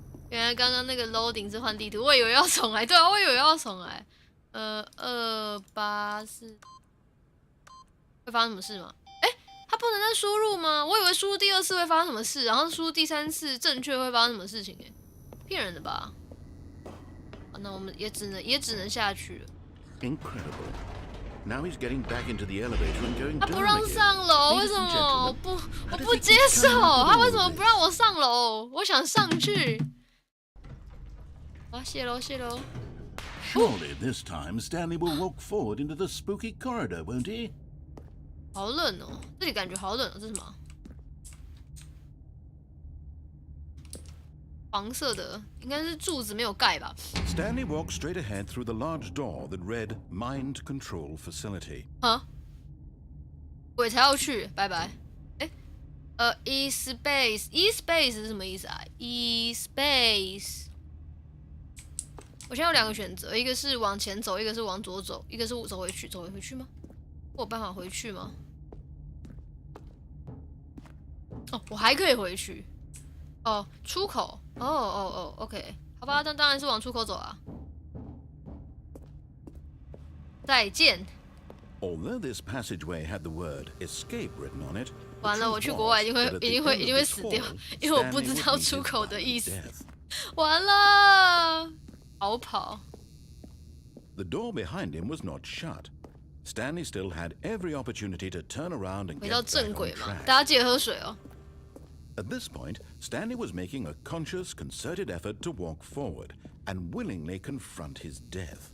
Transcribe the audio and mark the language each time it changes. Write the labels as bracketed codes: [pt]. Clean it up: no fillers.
[zh] 原来刚刚那个 loading 是换地图，我以为要重来。对啊，我以为要重来。 284会发生什么事吗？他不能再输入吗？我以为输入第2次会发生什么事，然后输入第3次正确会发生什么事情骗人的吧？那我们也只能下去了。 [en] Incredible. Now he's getting back into the elevator and going down again. [zh] 他不让上楼，为什么？我不接受，他为什么不让我上楼？我想上去。谢喽。 [en] Surely this time Stanley will walk forward into the spooky corridor, won't he? [zh] 好冷哦，这里感觉好冷哦，这是什么？黄色的，应该是柱子没有盖吧。 [en] Stanley walked straight ahead through the large door that read "Mind Control Facility." [zh] 啊，鬼才要去，拜拜。 E-space 是什么意思啊 ？E-space。我现在有2个选择，一个是往前走，一个是往左走，一个是走回去。走回去吗？我有办法回去吗？哦，我还可以回去。哦，出口。哦 ，OK， 好吧，那当然是往出口走啊。再见。 [en] Although this passageway had the word "escape" written on it, [zh] 完了，我去国外一定会死掉，因为我不知道出口的意思。完了。逃跑。 [en] The door behind him was not shut. Stanley still had every opportunity to turn around and get back on track. [zh] 大家记得喝水哦。 [en] At this point, Stanley was making a conscious, concerted effort to walk forward and willingly confront his death.